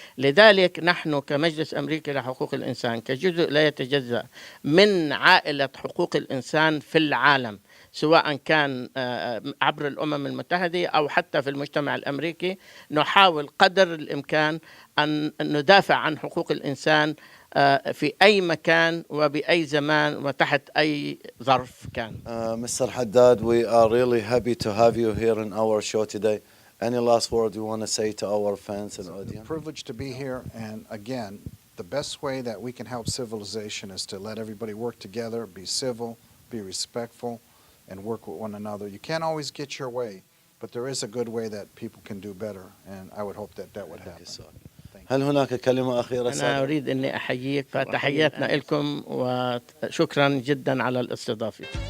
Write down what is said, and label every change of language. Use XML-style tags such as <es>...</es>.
<ar>لذلك نحن كمجلس أمريكي لحقوق الإنسان كجزء لا يتجزأ من عائلة حقوق الإنسان في العالم، سواء كان عبر الأمم المتحدة أو حتى في المجتمع الأمريكي، نحاول قدر الإمكان أن ندافع عن حقوق الإنسان في أي مكان وبأي زمان وتحت أي ظرف كان.</ar> <en>Mr. Haddad, we are really happy to have you here in our show today. Any last word you want to say to our fans and audience? It's a privilege to be here, and again, the best way that we can help civilization is to let everybody work together, be civil, be respectful, and work with one another. You can't always get your way, but there is a good way that people can do better, and I would hope that that would happen.</en> <ar>هل هناك كلمة أخيرة؟ أنا أريد أني أحييك، فتحياتنا لكم وشكرا جدا على الاستضافة.</ar>